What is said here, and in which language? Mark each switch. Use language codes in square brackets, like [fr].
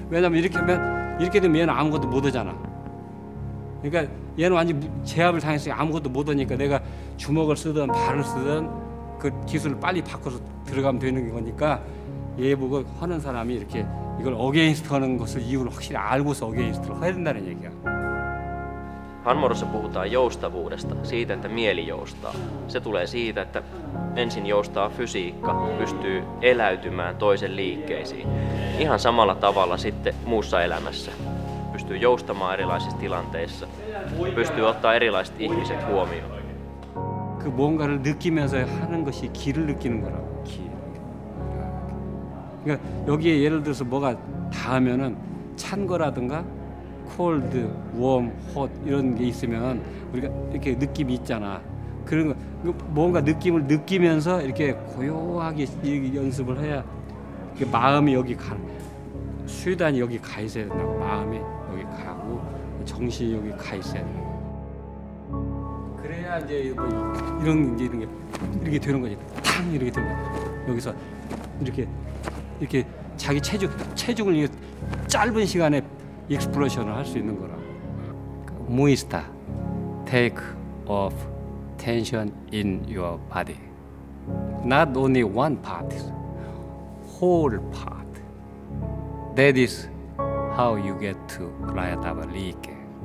[ko] 왜냐면 이렇게 하면 이렇게 되면 얘는 아무것도 못 하잖아. 그러니까 얘는 완전 제압을 당했으니 아무것도 못 하니까 내가 주먹을 쓰든 발을 쓰든 그 기술을 빨리 바꿔서 들어가면 되는 거니까 얘 보고 하는 사람이 이렇게 이걸 어게인스트 하는 것을 이유를 확실히 알고서 어게인스트를 해야 된다는 얘기야. [fi] Hanmodossa puhutaan joustavuudesta, siitä, että mieli joustaa. Se tulee siitä, että ensin joustaa fysiikka, pystyy eläytymään toisen liikkeisiin. Ihan samalla tavalla sitten muussa elämässä. Pystyy joustamaan erilaisissa tilanteissa, pystyy ottaa erilaiset ihmiset huomioon. [ko] 그 뭔가를 느끼면서 하는 것이 기를 느끼는 거라고. 기. 그러니까 여기에 예를 들어서 뭐가 닿으면은 찬 거라든가 콜드, 웜, 톳 이런 게 있으면 우리가 이렇게 느낌이 있잖아. 그런 거 뭔가 느낌을 느끼면서 이렇게 고요하게 연습을 해야 마음이 여기 가, 수유단이 여기 가 있어야 된다고. 마음이 여기 가고 정신이 여기 가 있어야 돼. 그래야 이제 뭐 이런 게 이렇게 되는 거지. 탕 이렇게 되는 거야. 여기서 이렇게 자기 체중을 이렇게 짧은 시간에 익스플로션을 할 수 있는 거라고. [fi] 무이스타, [en] take off tension in your body. Not only one part, whole part. That is how you get to 라야다바 리게.